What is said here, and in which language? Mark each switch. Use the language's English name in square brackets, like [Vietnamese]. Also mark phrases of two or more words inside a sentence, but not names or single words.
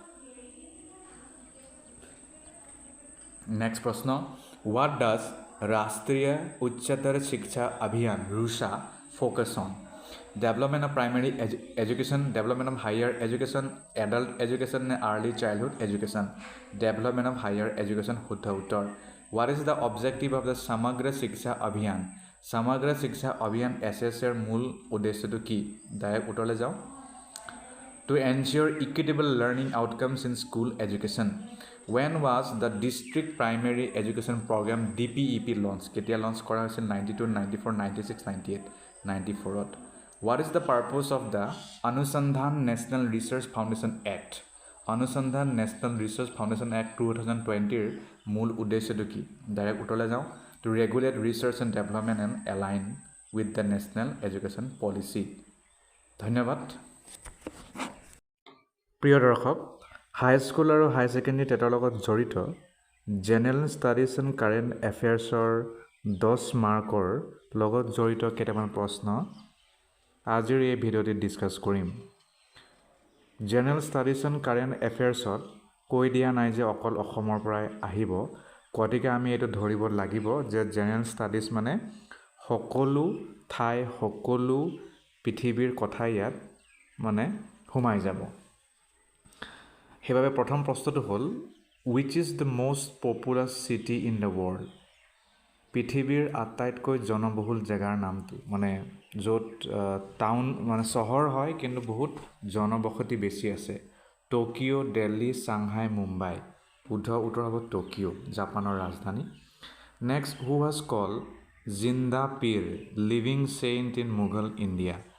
[English] Next prashna, what does Rashtriya Uchchatar Shiksha Abhiyan RUSHA focus on? Development of primary education, development of higher education, adult education and early childhood education, development of higher education Huttha Uttar. What is the objective of the Samagra Shiksha Abhiyan? [Assamese] Samagra Shiksha Abhiyan SSR মূল উদ্দেশ্যটো কি? ডাইৰেক্ট উত্তৰলৈ যাওঁ। [English] To ensure equitable learning outcomes in school education. When was the district primary education program DPEP launched? [Assamese] কেতিয়া launch কৰা হৈছিল? 92, 94, 96, 98, 94ত। [English] What is the purpose of the Anusandhan National Research Foundation Act? [Assamese] Anusandhan National Research Foundation Act 2020 মূল উদ্দেশ্যটো কি? ডাইৰেক্ট উত্তৰলৈ যাওঁ। [English] To regulate research and development and align with the national education policy. [Assamese] ধন্যবাদ। প্ৰিয় দৰ্শক, হাই স্কুল আৰু হাই ছেকেণ্ডেৰী টেটৰ লগত জড়িত [English] General Studies and Current Affairs [Assamese] 10 মাৰ্কৰ লগত জড়িত কেইটামান প্ৰশ্ন আজিৰ এই ভিডিঅ'টিত ডিছকাছ কৰিম। [English] General Studies and Current Affairs [Assamese] কৈ দিয়া নাই যে অকল অসমৰ পৰাই আহিব, গতিকে আমি এইটো ধৰিব লাগিব যে [English] General Studies [Assamese] মানে সকলো ঠাই সকলো পৃথিৱীৰ কথা ইয়াত মানে সোমাই যাব। সেইবাবে প্ৰথম প্ৰশ্নটো হ'ল [English] which is the most populous city in the world? [Assamese] পৃথিৱীৰ আটাইতকৈ জনবহুল জেগাৰ নামটো, মানে য'ত টাউন মানে চহৰ হয় কিন্তু বহুত জনবসতি বেছি আছে। টকিঅ', দিল্লী, চাংহাই, মুম্বাই। শুদ্ধ উত্তৰ হ'ব টকিঅ', জাপানৰ ৰাজধানী। [English] Next, who was call Zinda Pir living saint in Mughal India?